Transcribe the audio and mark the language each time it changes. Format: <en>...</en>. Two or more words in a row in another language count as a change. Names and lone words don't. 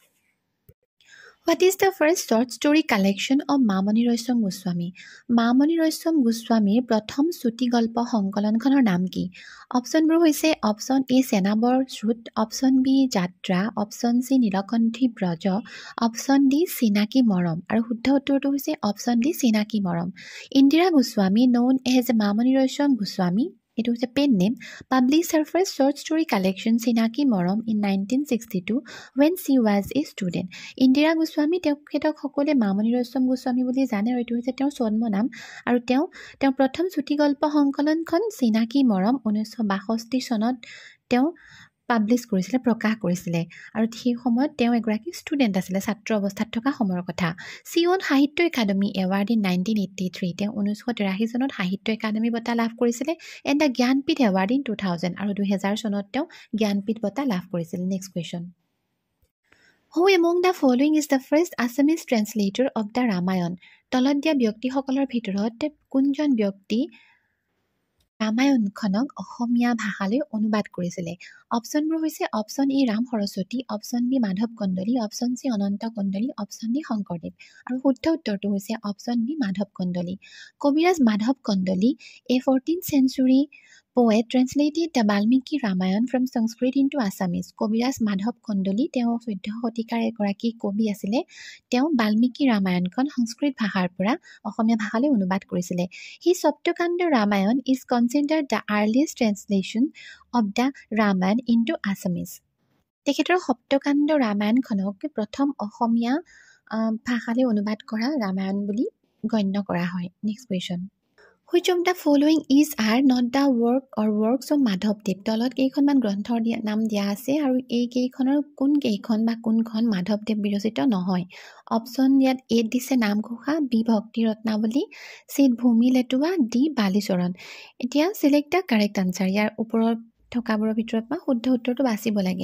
<en>What is the first short story collection of মামণি ৰয়ছম গোস্বামী মামণি ৰয়ছম গোস্বামীৰ</en> <as>প্ৰথম চুটি গল্প সংকলনখনৰ নাম কি অপশ্যনবোৰ হৈছে অপশ্যন এ চেনাবৰ শ্ৰুত অপশ্যন বি যাত্ৰা অপশ্যন চি নীলকণ্ঠী ব্ৰজ অপশ্যন ডি চিনাকি মৰম আৰু শুদ্ধ উত্তৰটো হৈছে অপশ্যন ডি চিনাকি মৰম ইন্দিৰা গোস্বামী</as> <en>known as</en> <as>মামণি ৰয়ছম গোস্বামী</as> <en>It was a pen name, published her first short story collection Sinaki Morom in 1962 when she was a student.</en> <as>Indira Goswami তেখেতক সকলোৱে মামণি ৰয়ছম গোস্বামী বুলি জানে আৰু এইটো হৈছে তেওঁৰ ছদ্ম নাম আৰু তেওঁ প্ৰথম চুটি গল্প সংকলনখন চিনাকি মৰম 1962 চনত তেওঁ পাব্লিছ কৰিছিলে প্ৰকাশ কৰিছিলে আৰু সেই সময়ত তেওঁ এগৰাকী ষ্টুডেণ্ট আছিলে ছাত্ৰ অৱস্থাত থকা সময়ৰ কথা</as> <en>she won Sahitya Akademi award in 1983</en> <as>তেওঁ 1983 চনত সাহিত্য একাডেমী বঁটা লাভ কৰিছিলে</as> <en>and the Jnanpith award in 2000</en> <as>আৰু 2000 চনত তেওঁ জ্ঞানপীঠ বঁটা লাভ কৰিছিল</as> <en>next question Who among the following is the first Assamese translator of the Ramayan?</en> <as>তলত দিয়া ব্যক্তিসকলৰ ভিতৰত কোনজন ব্যক্তি ৰামায়ণখনক অসমীয়া ভাষালৈ অনুবাদ কৰিছিলে অপশ্যনবোৰ হৈছে অপশ্যন ই ৰাম সৰস্বতী অপশ্যন বি মাধৱ কন্দলী অপশ্যন চি অনন্ত কন্দলী অপশ্যন ডি শংকৰদেৱ আৰু শুদ্ধ উত্তৰটো হৈছে অপশ্যন বি মাধৱ কন্দলী কবিৰাজ মাধৱ কন্দলী</as> <en>a 14th century poet translated the Valmiki Ramayana from Sanskrit into Assamese</en> <as>কবিৰাজ মাধৱ কন্দলী তেওঁ 14 শতিকাৰ এগৰাকী কবি আছিলে তেওঁ বাল্মীকি ৰামায়ণখন সংস্কৃত ভাষাৰ পৰা অসমীয়া ভাষালৈ অনুবাদ কৰিছিলে হি সপ্তকাণ্ড ৰামায়ণ</as> <en>is considered the earliest translation of the Ramayana into Assamese</en> <as>তেখেতৰ সপ্তকাণ্ড ৰামায়ণখনক প্ৰথম অসমীয়া ভাষালৈ অনুবাদ কৰা ৰামায়ণ বুলি গণ্য কৰা হয়</as> <en>next question Which of the following is are not the work or works of Madhavdev?</en> <as>তলত কেইখনমান গ্ৰন্থৰ নাম দিয়া আছে আৰু এই কেইখনৰ কোনকেইখন বা কোনখন মাধৱদেৱ বিৰচিত নহয়। অপশ্যন ইয়াত এত দিছে নামঘোষা, বি ভক্তি ৰত্নাৱলী, চিত ভূমি লেটুৱা, ডি বালিচৰণ।</as> <en>এতিয়া select the correct answer.</en> <as>ইয়াৰ ওপৰত থকাবোৰৰ ভিতৰত বা শুদ্ধ উত্তৰটো বাচিব লাগে।</as>